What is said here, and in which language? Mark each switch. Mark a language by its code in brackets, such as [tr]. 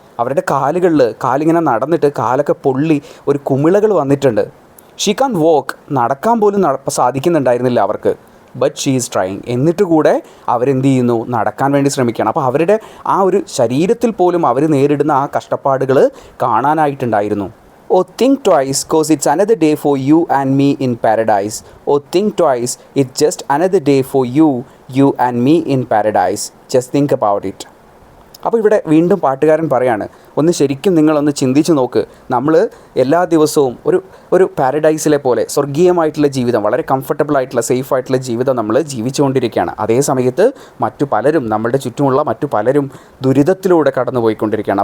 [ml] അവരുടെ കാലിങ്ങനെ നടന്നിട്ട് കാലൊക്കെ പൊള്ളി ഒരു കുമിളകൾ വന്നിട്ടുണ്ട്. [en] she can walk, [ml] നടക്കാൻ പോലും സാധിക്കുന്നുണ്ടായിരുന്നില്ല അവർക്ക്. [en] But she is trying. [ml] എന്നിട്ട് കൂടെ അവരെന്ത് ചെയ്യുന്നു, നടക്കാൻ വേണ്ടി ശ്രമിക്കുകയാണ്. അപ്പോൾ അവരുടെ ആ ഒരു ശരീരത്തിൽ പോലും അവർ നേരിടുന്ന ആ കഷ്ടപ്പാടുകൾ കാണാനായിട്ടുണ്ടായിരുന്നു. [en] Oh, think twice, cause it's another day for you and me in paradise. Oh, think twice, it's just another day for you and me in paradise. Just think about it. [ml] അപ്പോൾ ഇവിടെ വീണ്ടും പാട്ടുകാരൻ പറയാണ്, ഒന്ന് ശരിക്കും നിങ്ങളൊന്ന് ചിന്തിച്ച് നോക്ക്. നമ്മൾ എല്ലാ ദിവസവും ഒരു പാരഡൈസിലെ പോലെ സ്വർഗീയമായിട്ടുള്ള ജീവിതം, വളരെ കംഫർട്ടബിൾ ആയിട്ടുള്ള സേഫ് ആയിട്ടുള്ള ജീവിതം നമ്മൾ ജീവിച്ചുകൊണ്ടിരിക്കുകയാണ്. അതേ സമയത്ത് മറ്റു പലരും, നമ്മളുടെ ചുറ്റുമുള്ള മറ്റു പലരും ദുരിതത്തിലൂടെ കടന്നു പോയിക്കൊണ്ടിരിക്കുകയാണ്.